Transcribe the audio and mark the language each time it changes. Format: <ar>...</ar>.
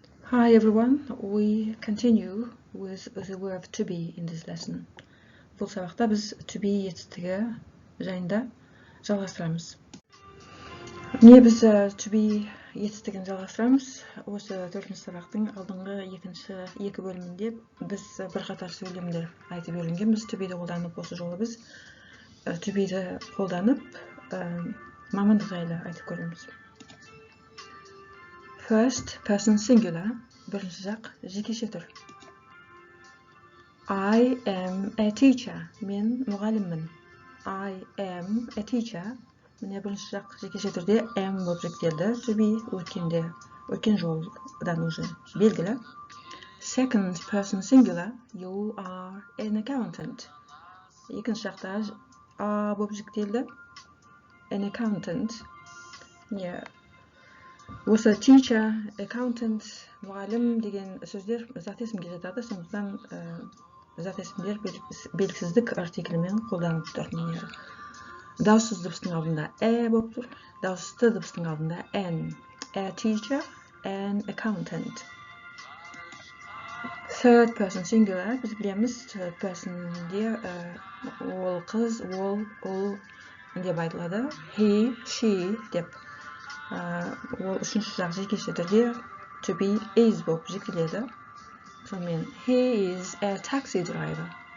<en>Hi everyone, we continue with the verb to be in this lesson.</en> <kk>Бұл сабақта біз to be етістігі жайында жалғастырамыз. Міне біз to be етістігін жалғастырамыз. Осы 4-ші сабақтың алдыңғы екі бөлімінде біз бірқатар сөйлемдер айтып өткенбіз. To be-ді қолданып, осы жолы біз to be-ді қолданып мамандық жайлы айтып көреміз.</kk> <en>First person singular,</en> <kk>бірінші жақ жекеше түр.</kk> <en>I am a teacher,</en> <kk>мен мұғаліммін.</kk> <en>I am a teacher,</en> <kk>міне бірінші жақ жекеше түрде am болып жүктелді. To be өткен жолдан уже белгілі.</kk> <en>Second person singular, you are an accountant.</en> <kk>Екінші жақта a болып жүктелді.</kk> <en>An accountant.</en> <kk>Осы teacher, accountant, мұғалім деген сөздер зат есімге жатады, сондықтан зат есімдер белгісіздік артиклімен қолданылып тұр. Дауыссыз дыбыстың алдында болып тұр, дауысты дыбыстың алдында n.</kk> <en>A teacher, an accountant. Third person singular,</en> <kk>біз білеміз, third personде ол қыз, ол деп айтылады. He, she деп. Ол үшінші жақ жекеше түрде to be is болып жіктеледі.</kk> <en>Сонымен he is a taxi driver.</en>